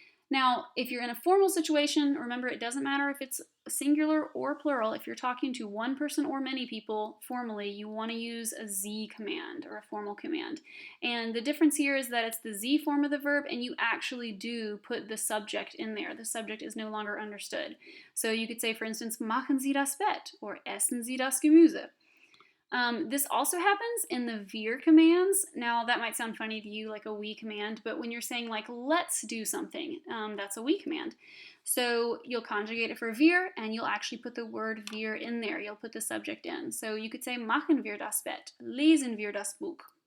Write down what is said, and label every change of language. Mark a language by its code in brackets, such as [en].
[en] Now, if you're in a formal situation, remember, it doesn't matter if it's singular or plural. If you're talking to one person or many people formally, you want to use a Z command or a formal command. And the difference here is that it's the Z form of the verb, and you actually do put the subject in there. The subject is no longer understood. So you could say, for instance, [de] machen Sie das Bett, [en] or [de] essen Sie das Gemüse. [en] This also happens in the wir commands. Now, that might sound funny to you, like a we command, but when you're saying, like, let's do something, that's a we command. So you'll conjugate it for wir, and you'll actually put the word wir in there. You'll put the subject in. So you could say, [de] machen wir das Bett, lesen wir das Buch.